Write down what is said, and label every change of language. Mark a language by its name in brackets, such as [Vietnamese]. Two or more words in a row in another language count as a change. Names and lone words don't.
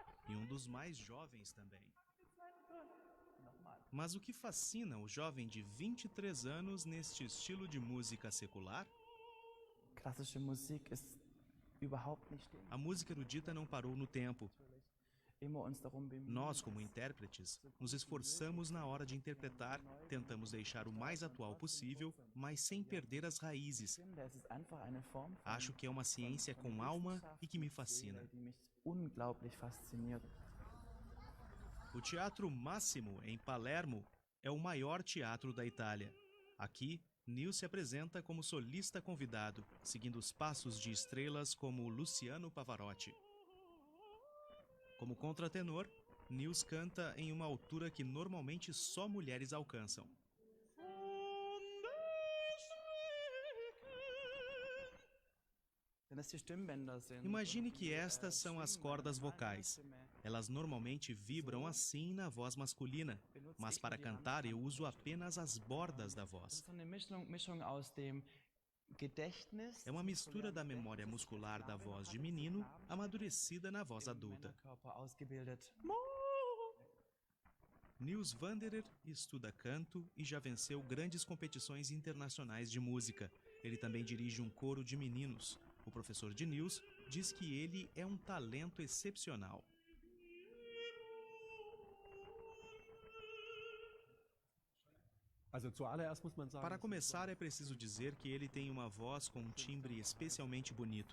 [Portuguese] e um dos mais jovens também. Mas o que fascina o jovem de 23 anos neste estilo de música secular? [German] Klassische Musik ist überhaupt nicht stehen. [Portuguese] A música erudita não parou no tempo. [German] Immer uns darum bemühen, [Portuguese] Nós, como intérpretes, nos esforçamos na hora de interpretar, tentamos deixar o mais atual possível, mas sem perder as raízes. [German] es ist einfach eine Form von [Portuguese] Acho que é uma ciência com alma e que me fascina. [German] die mich unglaublich fasziniert. [Portuguese] O Teatro Massimo, em Palermo, é o maior teatro da Itália. Aqui, Nils se apresenta como solista convidado, seguindo os passos de estrelas como Luciano Pavarotti. Como contratenor, Nils canta em uma altura que normalmente só mulheres alcançam. [German] Wenn das die Stimmbänder sind, [Portuguese] Imagine que estas são as cordas vocais. [German] Stimme, [Portuguese] Elas normalmente vibram assim na voz masculina, mas para cantar eu uso apenas as bordas da [German] das [Portuguese] voz. [German] ist so eine Mischung aus dem Gedächtnis, [Portuguese] É uma mistura da memória muscular da voz de menino amadurecida na voz [German] im [Portuguese] adulta. [German] Männerkörper ausgebildet. [Portuguese] Nils Wanderer estuda canto e já venceu grandes competições internacionais de música. Ele também dirige um coro de meninos. O professor de Nils diz que ele é um talento excepcional. Para começar, é preciso dizer que ele tem uma voz com um timbre especialmente bonito.